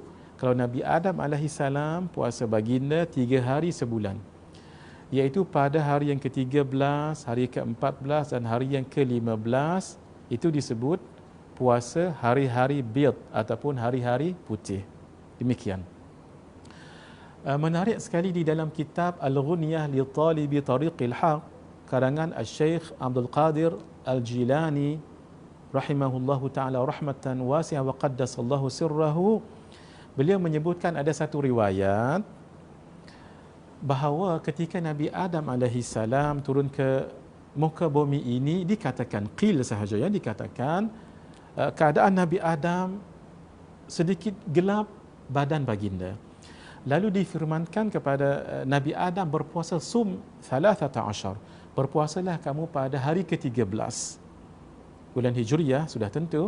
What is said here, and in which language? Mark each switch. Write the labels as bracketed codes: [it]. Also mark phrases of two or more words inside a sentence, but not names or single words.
[ms] Kalau Nabi Adam alaihissalam, puasa baginda 3 hari sebulan, iaitu pada hari yang ke-13, hari ke-14 dan hari yang ke-15, itu disebut puasa hari-hari bid ataupun hari-hari putih. Demikian. Menarik sekali di dalam kitab Al-Ghunyah li Talibi Tariqil Haq karangan Al-Syekh Abdul Qadir Al-Jilani [ar] رحمه الله تعالى رحمة واسعة وقدس الله سره. [ms] Beliau menyebutkan ada satu riwayat bahawa ketika Nabi Adam alaihissalam turun ke muka bumi ini, dikatakan qil sahaja, ya, dikatakan keadaan Nabi Adam sedikit gelap badan baginda. Lalu difirmankan kepada Nabi Adam berpuasa sum 13, berpuasalah kamu pada hari ke-13 bulan Hijriyah, sudah tentu.